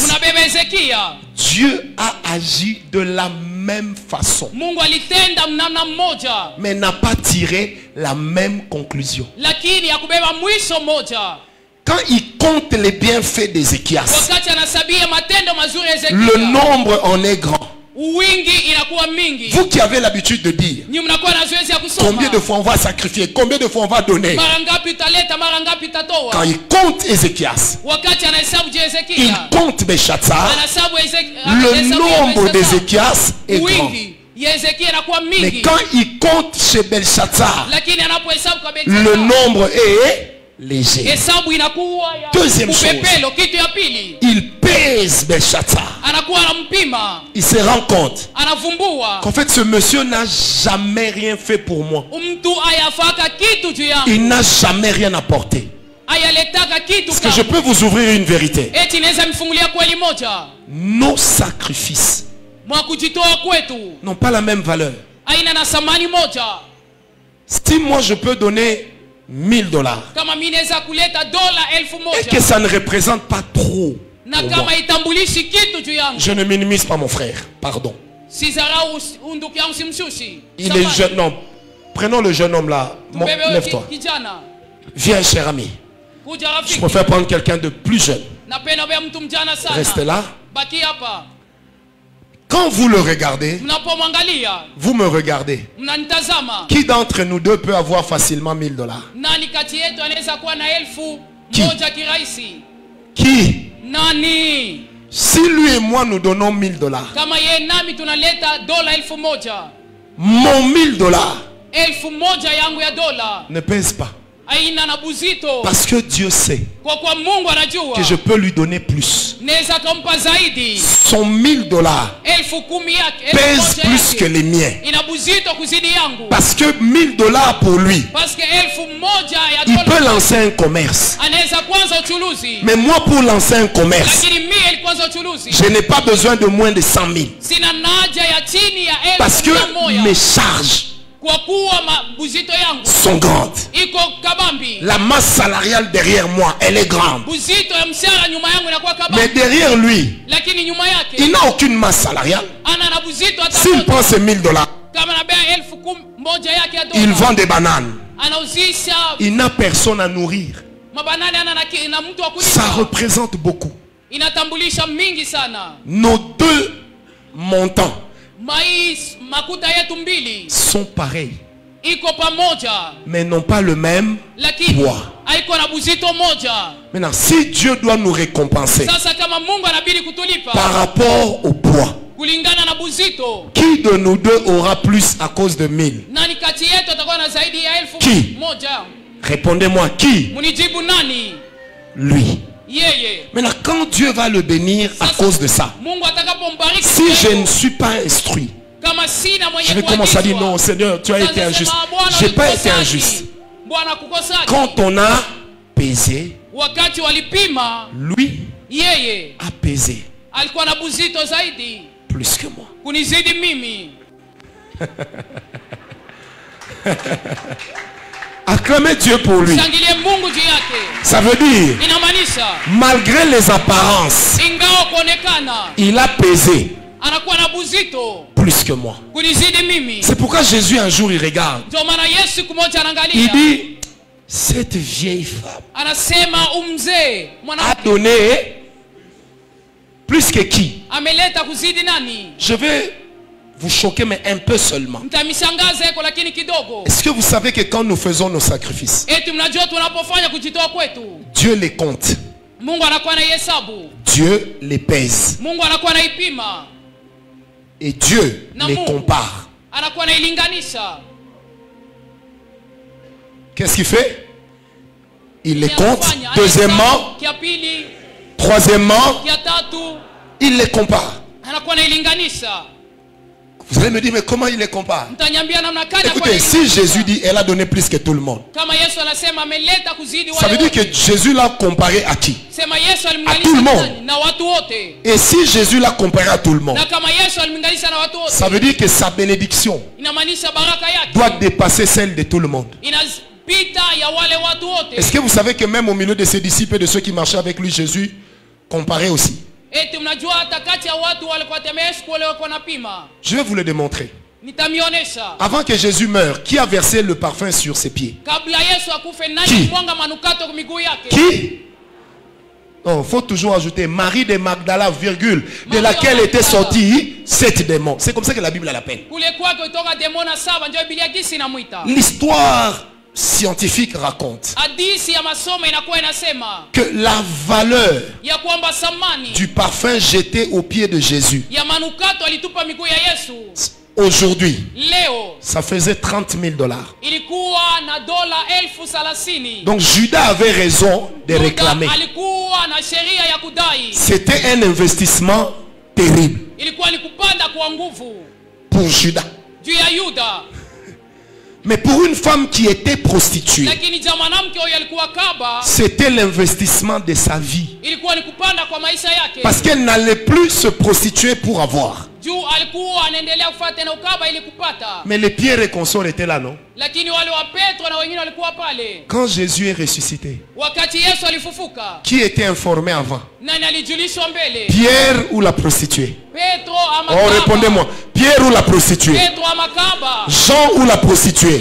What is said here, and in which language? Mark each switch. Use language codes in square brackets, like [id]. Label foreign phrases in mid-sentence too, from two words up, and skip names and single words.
[sw] mnabeba Hezekia, [fr] Dieu a agi de la même façon, [sw] Mungu alitenda mnamna mmoja, [fr] mais n'a pas tiré la même conclusion. [sw] lakini hakubeba mwisho mmoja. [fr] Quand il compte les bienfaits d'Ézéchias, [sw] Wakati anasabia matendo mazuri ya [fr] le [sw] Hezekia, [fr] nombre en est grand. [sw] wingi inakuwa mingi. [fr] Vous qui avez l'habitude de dire [sw] Ni mnakuwa na zoezi ya kusoma. [fr] combien de fois on va sacrifier, combien de fois on va donner, [sw] Mara ngapi utaleta, mara ngapi [fr] quand [sw] utatoa. [fr] il compte Ézéchias, [sw] Wakati anahesabu je [fr] il [sw] Hezekia, [fr] compte Belshazzar, [sw] anahesabu [fr] le nombre d'Ézéchias est grand. [sw] wingi ya Hezekia inakuwa [fr] Mais [sw] mingi. [fr] quand il compte chez Belshazzar, [sw] Lakini anapohesabu kwa [fr] le [sw] Belshazzar, [fr] nombre est léger. [sw] hesabu inakuwa ya [fr] Deuxième chose. [sw] upepelo. Kitu ya pili, [fr] Il pèse Belshazzar. [sw] anakuwa anampima, [fr] Il se rend compte [sw] anavumbua [fr] qu'en fait ce monsieur n'a jamais rien fait pour moi. [sw] mtu ayafaka kitu juu yangu, [fr] Il n'a jamais rien apporté. [sw] ayaletaka kitu [fr] Est-ce que je [sw] kama [fr] peux vous ouvrir une vérité? [sw] eti naweza mfungulia kweli moja. [fr] Nos sacrifices [sw] Mwa kujitoa kwetu [fr] n'ont pas la même valeur. [sw] aina na thamani moja. [fr] Si moi je peux donner $1000 [sw] Kama mimi naweza kuleta dola 1000 [fr] et que [sw] moja [fr] ça ne représente pas trop [sw] na [fr] pour moi, [sw] kama itambulishi kitu juu yangu, [fr] je ne minimise pas mon frère, pardon. [sw] si zarau ndugu yangu, simshushi. [fr] Il est jeune, non. Prenons le jeune homme là. Lève-toi. [sw] Kijana, [fr] Viens, cher ami. [sw] kuja [fr] Je [sw] rafiki. [fr] préfère prendre quelqu'un de plus jeune. [sw] Napenda bea mtu mjana sana. [fr] Restez là. [sw] Baki hapa. [fr] Quand vous le regardez, [sw] Mnapomwangalia, [fr] vous me regardez. [sw] mnanitazama. [fr] Qui d'entre nous deux peut avoir facilement $1000? [sw] Nani kati yetu anaweza kuwa na 1000 Ki? moja kirahisi? [fr] Qui? [sw] Nani? [fr] Si lui et moi nous donnons $1000, [sw] Kama ye nami tunaleta dola 1000, [fr] mon $1000 [sw] 1000 yangu ya dola [fr] ne pèse pas. [sw] aina na buzito. [fr] Parce que Dieu sait [sw] Kwa kuwa Mungu anajua [fr] que je peux lui donner plus. [sw] naweza kumpa zaidi. [fr] Son $1000 [sw] 10,000 yake, [fr] pèse [sw] 1,000 [fr] plus [sw] yake, [fr] que les miens. [sw] ina buzito kuzidi yangu. [fr] Parce que $1000 pour lui, Parce que [sw] 1,000 ya [fr] il peut [sw] dola [fr] lancer un commerce. [sw] anaweza kwanza uchuluzi. [fr] Mais moi, pour lancer un commerce, [sw] Lakini mimi ili kwanza uchuluzi. [fr] je n'ai pas besoin de moins de 100 000. [sw] Sina haja ya chini ya [fr] Parce que [sw] 1,100. [fr] mes charges [sw] Kwa kuwa buzito yangu [fr] sont grandes. [sw] iko kabambi. [fr] La masse salariale derrière moi, elle est grande. [sw] Buzito ya mshahara nyuma yangu inakuwa kabambi. [fr] Mais derrière lui, [sw] Lakini nyuma yake [fr] il n'a aucune masse salariale. [sw] ana na buzito hata [fr] S'il [sw] moja. [fr] prend ses $1000, [sw] Kama anabea 1,000 yake ya [fr] il [sw] dola. [fr] vend des bananes. [sw] Anauzisha [fr] Il n'a personne à nourrir. [sw] mabanani, ana na mtu wa [fr] Ça [sw] kulipa. [fr] représente beaucoup. [sw] Inatambulisha mingi sana. [fr] Nos deux montants [sw] Makuta yetu mbili [fr] sont pareils, [sw] iko pamoja, [fr] mais n'ont pas le même [sw] lakini [fr] poids. [sw] haiko na buzito moja. [fr] Maintenant, si Dieu doit nous récompenser [sw] Sasa kama Mungu anabidi kutulipa [fr] par rapport au poids, [sw] kulingana na buzito, [fr] qui de nous deux aura plus à cause de 1000? [sw] nani kati yetu atakuwa na zaidi ya [fr] Qui? [sw] 1,000? [fr] Répondez-moi, qui? [sw] Munijibu nani? [fr] Lui. [sw] Yeye. [fr] Maintenant, quand Dieu va le bénir à cause de ça, [sw] Mungu atakapombariki, [fr] si je ne suis pas instruit, [sw] kama sina mwenye [fr] je vais commencer à dire [sw] kuagizwa, [fr] non, Seigneur, tu as été injuste. Je n'ai pas été injuste. [sw] Bwana kukosaki. [fr] Quand on a pesé, [sw] Wakati walipima, [fr] lui [sw] yeye [fr] a pesé [sw] alikuwa na buzito zaidi [fr] plus que moi. [sw] kunizidi mimi. [fr] Acclamez Dieu pour lui. [sw] Shangilie Mungu juu yake. [fr] Ça veut dire, [sw] Inamaanisha [fr] malgré les apparences, [sw] ingawa kuonekana [fr] il a pesé [sw] anakuwa na buzito [fr] plus que moi. [sw] kunizidi mimi. [fr] C'est pourquoi Jésus un jour il regarde. [sw] Ndio maana Yesu siku moja [fr] Il [sw] anaangalia, [fr] dit, cette vieille femme [sw] anasema umzee [fr] a [sw] mwanamke [fr] donné plus que qui? [sw] ameleta kuzidi nani? [fr] Je vais vous choquer, mais un peu seulement. [sw] Mtamishangaza yako lakini kidogo. [fr] Est-ce que vous savez que quand nous faisons nos sacrifices, [sw] Eti mnajua tunapofanya kujitoa kwetu, [fr] Dieu les compte, [sw] Mungu anakuwa na hesabu, [fr] Dieu les pèse [sw] Mungu anakuwa naipima [fr] et Dieu [sw] na [fr] les [sw] Mungu [fr] compare. [sw] anakuwa nailinganisha. [fr] Qu'est-ce qu'il fait? Il les compte. [sw] Anafanya, [fr] Deuxièmement, [sw] anahesabu, kia pili, [fr] troisièmement, [sw] kia tatu, [fr] il les compare. [sw] anakuwa nailinganisha. [fr] Vous allez me dire, mais comment il les compare? [sw] Mtaniambia namna gani? [fr] Écoutez, si Jésus dit, elle a donné plus que tout le monde, [sw] kama Yesu anasema ameleta kuzidi [fr] ça veut [sw] wale [fr] dire [sw] wote, [fr] que Jésus l'a comparé à qui? [sw] sema Yesu [fr] tout le [sw] alimlinganisha [fr] monde. [sw] nani? Na watu wote. [fr] Et si Jésus l'a comparé à tout le monde, [sw] Na kama Yesu alimlinganisha na watu wote, [fr] ça veut dire que sa bénédiction [sw] inamaanisha baraka [fr] doit [sw] yake [fr] dépasser celle de tout le monde. [sw] inapita ya wale watu wote. [fr] Est-ce que vous savez que même au milieu de ses disciples et de ceux qui marchaient avec lui, Jésus comparait aussi? [sw] Eti mnajua hata kati ya watu walikuwa tembea Yesu kule walikuwa napima. [fr] Je vais vous le démontrer. [sw] Nitamionesha. [fr] Avant que Jésus meure, qui a versé le parfum sur ses pieds? [sw] Kabla Yesu akufe [fr] Qui? [sw] nani mwanga manukato kwa miguu yake? [fr] Qui? Non, il faut toujours ajouter Marie de Magdala, virgule, de Marie laquelle de étaient Magdala. sortis 7 démons. C'est comme ça que la Bible l'appelle. [sw] Kule kwake kutoka demona saba ndio Biblia gisi inamuita. [fr] L'histoire scientifique raconte [sw] Hadithi ya masomo inakuwa inasema [fr] que la valeur [sw] ya kwamba samani [fr] du parfum jeté aux pieds de Jésus, [sw] ya manukato alitupa miguu ya Yesu [fr] aujourd'hui, [sw] leo [fr] ça faisait $30 000. [sw] ilikuwa na dola 30,000. [fr] Donc Judas avait raison de [sw] Yuda [fr] réclamer. [sw] alikuwa na sheria ya kudai. [fr] C'était un investissement terrible [sw] Ilikuwa ni kupanda kwa nguvu [fr] pour Judas. [sw] juu ya Yuda. [fr] Mais pour une femme qui était prostituée, [sw] Lakini ja mwanamke huyo alikuwa kaba, [fr] c'était l'investissement de sa vie. [sw] ilikuwa ni kupanda kwa maisha yake. [fr] Parce qu'elle n'allait plus se prostituer pour avoir. [sw] Juu alikuwa anaendelea kufuata tena ukaba ili kupata. [fr] Mais les Pierre et consorts étaient là, non? [sw] Lakini wale wa Petro na wengine walikuwa pale. [fr] Quand Jésus est ressuscité, [sw] Wakati Yesu alifufuka, [fr] qui était informé avant? [sw] nani alijulishwa mbele? [fr] Pierre ou la prostituée? [sw] Petro ama Oh, kaba? [fr] répondez-moi. Pierre ou la prostituée? [sw] Petro ama kaba? [fr] Jean ou la prostituée?